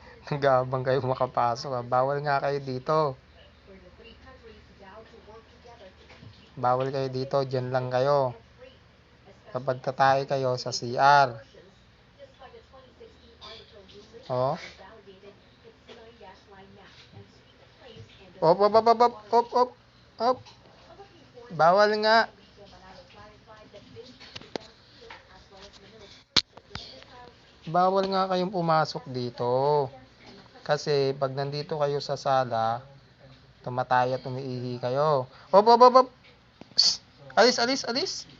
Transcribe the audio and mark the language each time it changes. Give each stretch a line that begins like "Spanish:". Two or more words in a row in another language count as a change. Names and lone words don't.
Filipino: Gabang kayo makapasok ah. Bawal nga kayo dito. Bawal kayo dito. Diyan lang kayo. Kapag tatay kayo sa CR. Oh. Op, op, op, op, op, op, op, op. Bawal nga. Bawal nga kayong pumasok dito. Kasi pag nandito kayo sa sala, tumatay at umiihi kayo. Op, op, op, op. Psst. Alis, alis, alis.